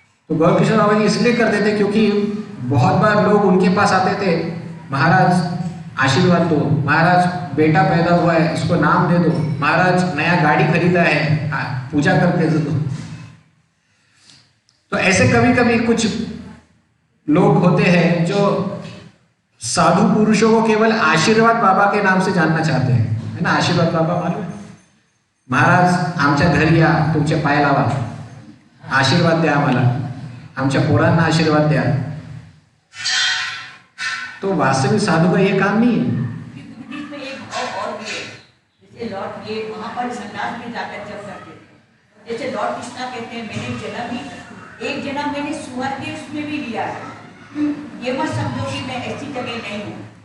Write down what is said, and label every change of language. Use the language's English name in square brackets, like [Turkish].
[Hindi] तो गौर किशोर बाबा जी इसलिए करते थे क्योंकि बहुत बार लोग उनके पास आते थे, महाराज आशीर्वाद दो, महाराज बेटा पैदा हुआ है इसको नाम दे दो, महाराज नया गाड़ी खरीदा है पूजा करके दे दो। तो ऐसे कभी कभी कुछ लोग होते हैं जो साधु पुरुषों को केवल आशीर्वाद बाबा के नाम से जानना चाहते हैं, है ना? आशीर्वाद बाबा मालूम है? [Marathi] महाराज आमच्या घरी या, तुमचे पाय लावा, आशीर्वाद द्या आम्हाला, आमच्या पोरांना आशीर्वाद द्या। [Hindi] तो वास्तविक साधु का ये काम नहीं है। में एक भाव और भी है, जैसे लॉर्ड ये वहाँ पर संन्यास में जाकर जब करते थे, जैसे लॉर्ड कृष्णा कहते हैं मैंने जन्म ही एक जन्म मैंने सुअर के उसमें भी लिया है, ये मत समझो कि मैं ऐसी जगह नहीं हूँ।